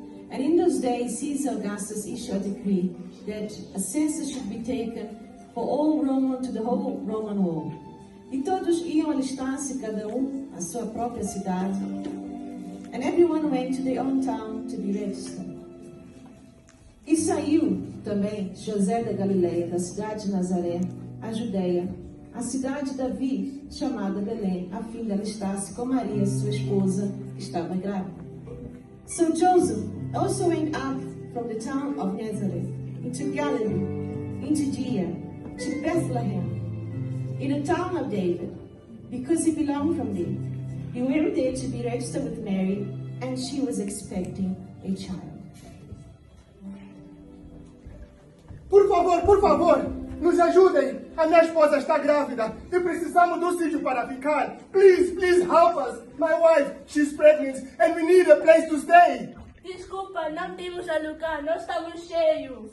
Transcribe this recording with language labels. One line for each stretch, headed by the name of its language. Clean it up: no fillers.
English: And in those days, Caesar Augustus issued a decree that a census should be taken for all Roman to the whole Roman world.
Portuguese: E todos iam alistar-se, cada à sua própria cidade.
English: And everyone went to their own town to be registered.
Portuguese: E saiu também José da Galileia, da cidade de Nazaré, a Judeia, a cidade de Davi, chamada Belém, a fim de alistar-se com Maria, sua esposa, que estava grávida.
English: So Joseph also went up from the town of Nazareth into Galilee, into Judea, to Bethlehem, in the town of David, because he belonged from there. He went there to be registered with Mary, and she was expecting a child.
Portuguese: Por favor, nos ajudem. A minha esposa está grávida e precisamos de sítio para ficar.
English: Please help us. My wife, she's pregnant and we need a place to stay.
Portuguese: Desculpa, não temos a lugar, nós estamos cheios.